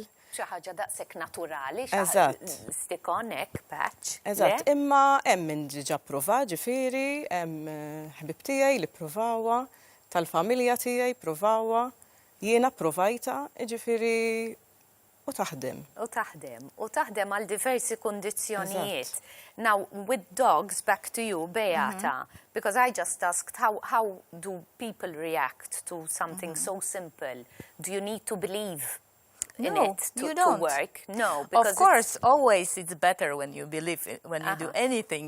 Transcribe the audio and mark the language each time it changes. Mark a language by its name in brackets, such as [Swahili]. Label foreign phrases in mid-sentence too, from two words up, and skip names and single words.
[Maltese] Xi ħaġa daqshekk naturali, [English] stick on [Maltese] hekk patch. Eżatt, imma hemm min diġà prova, ġifieri, hemm ħbib tiegħi li pprovawha, tal-familja tiegħi provawha, jiena provajta, ġifieri u taħdem. U taħdem għal diversi kundizzjonijiet. [English] Now, with dogs, back to you, Beata, because I just asked how do people react to something so simple? Do you need to believe in it to work? No, because of course, always it's better when you believe when you do anything.